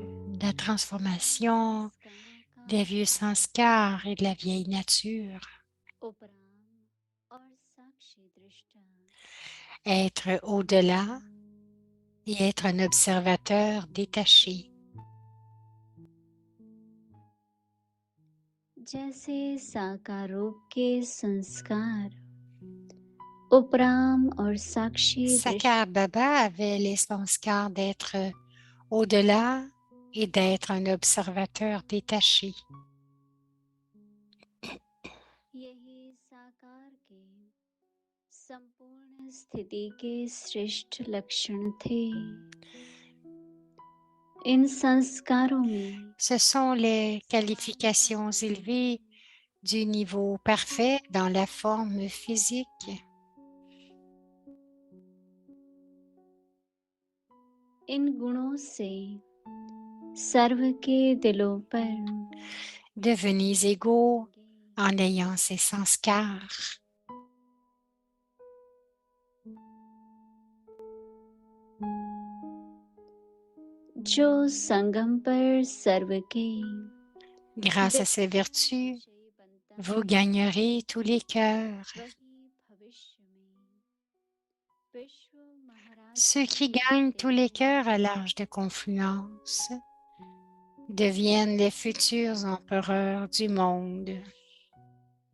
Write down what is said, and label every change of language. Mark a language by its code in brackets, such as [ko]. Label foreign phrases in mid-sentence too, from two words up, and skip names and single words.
[fr] La transformation des vieux sanskars et de la vieille nature. [hi] उपराम और साक्षी दृष्टा [fr] Être au-delà et être un observateur détaché. [hi] जैसे साकार रूप के संस्कार उपराम और साक्षी दृष्टा [fr] Sakar Baba avait les sanskars d'être au-delà et d'être un observateur détaché. [hi] यही साकार के संपूर्ण स्थिति के श्रेष्ठ लक्षण थे इन संस्कारों में [fr] Ce sont les qualifications élevées du niveau parfait dans la forme physique. [hi] इन गुणों से सर्व के दिलों पर [fr] Devenez égaux en ayant ces sanskars. [hi] जो संगम पर सर्व के [fr] Grâce à ces vertus, vous gagnerez tous les cœurs. Ceux qui gagnent tous les cœurs à l'âge de confluence deviennent les futurs empereurs du monde.